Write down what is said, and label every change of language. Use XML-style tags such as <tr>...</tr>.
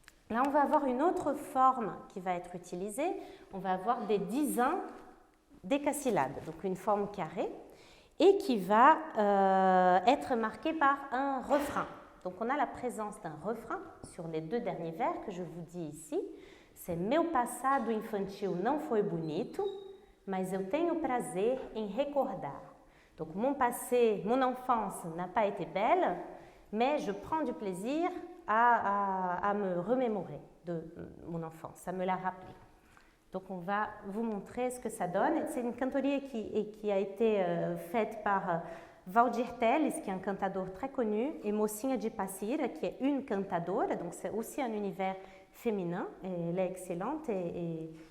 <fr>Là on va avoir une autre forme qui va être utilisée, on va avoir des dizains décasyllabes, donc une forme carrée, et qui va être marquée par un refrain. Donc on a la présence d'un refrain sur les 2 derniers vers que je vous dis ici.</fr> <pt>C'est « Meu passado infantil não foi bonito, mas eu tenho prazer em recordar ».</pt> <fr>Donc mon passé, mon enfance n'a pas été belle, mais je prends du plaisir à me remémorer de mon enfance, à me la rappeler. Donc on va vous montrer ce que ça donne. C'est une cantoria qui a été faite par Valdir Teles, qui est un cantador très connu, et Mocinha de Passira, qui est une cantadora, donc c'est aussi un univers féminin, et elle est excellente et</fr>